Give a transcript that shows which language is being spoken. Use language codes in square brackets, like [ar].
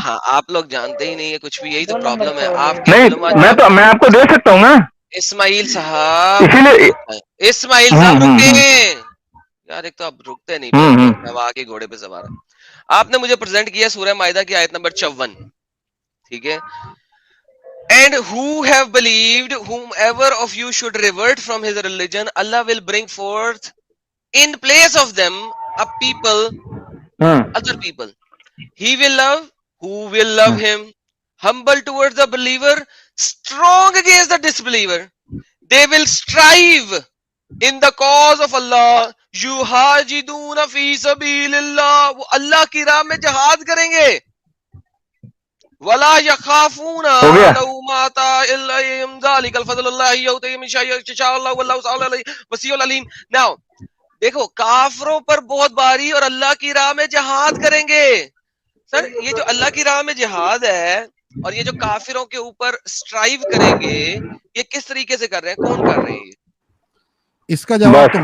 [ur] ہاں آپ لوگ جانتے ہی نہیں ہے کچھ بھی, یہی تو پرابلم ہے آپ کے نہیں علماء. میں آپ کو دے سکتا ہوں نا, اسماعیل صاحب اسی لیے اسماعیل صاحب رکیں یار, ایک تو آپ رکتے نہیں پہ, ہوا کے گھوڑے پہ سوار. آپ نے مجھے پریزنٹ کیا سورہ مائدہ کی آیت نمبر 54, ٹھیک ہے. [en] And who have believed, whomever of you should revert from his religion, Allah will bring forth in place of them a people, other people. He will love, who will love him, humble towards the believer, strong against the disbeliever. They will strive in the cause of Allah. [ar] Yuhajiduna fi sabilillah, [ur] وہ اللہ کی راہ میں جہاد کریں گے. [ar] ولا يخافون لومات لائم ذلك الفضل الله يؤتيه من يشاء الله والله تعالى وسيع عليم. [en] Now [ur] دیکھو کافروں پر بہت باری اور اللہ کی راہ میں جہاد کریں گے. سر یہ جو اللہ کی راہ میں جہاد ہے اور یہ جو کافروں کے اوپر سٹرائیو کریں گے, یہ کس طریقے سے کر رہے ہیں, کون کر رہے ہیں؟ اس کا جواب تو